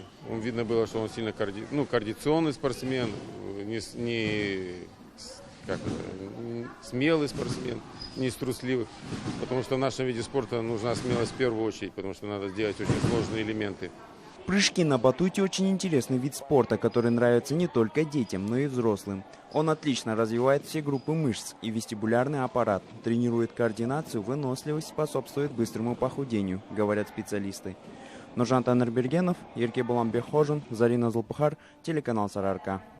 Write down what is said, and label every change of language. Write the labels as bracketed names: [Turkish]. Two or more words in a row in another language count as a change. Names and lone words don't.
[Russian] Видно было, что он сильно координационный спортсмен, смелый спортсмен, не из трусливых, потому что в нашем виде спорта нужна смелость в первую очередь, потому что надо сделать очень сложные элементы. Прыжки на батуте очень интересный вид спорта, который нравится не только детям, но и взрослым. Он отлично развивает все группы мышц и вестибулярный аппарат, тренирует координацию, выносливость, способствует быстрому похудению, говорят специалисты. Нуржан Танирбергенов, Еркебулан Бехожин, Зарина Зулпухар, телеканал Сарыарка.